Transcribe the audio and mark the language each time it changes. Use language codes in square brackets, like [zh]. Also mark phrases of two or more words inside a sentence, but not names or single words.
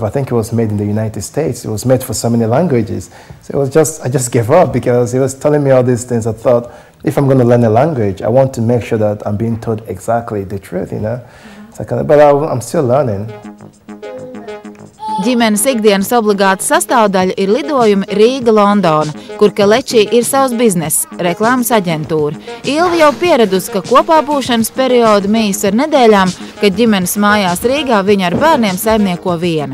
[en] I think it was made in the United States. It was made for so many languages. So I just gave up because it was telling me all these things. I thought, if I'm going to learn a language, I want to make sure that I'm being told exactly the truth, you know. But I'm still learning. [lv] Ģimenes ikdienas obligāta sastāvdaļa ir lidojumi Rīga-Londona, kur Keleči ir savs bizness, reklāmas aģentūra. Ilva jau pieradusi, ka kopā būšanas periodu mijas ar nedēļām, kad ģimenes mājās Rīgā viņa ar bērniem saimnieko viena.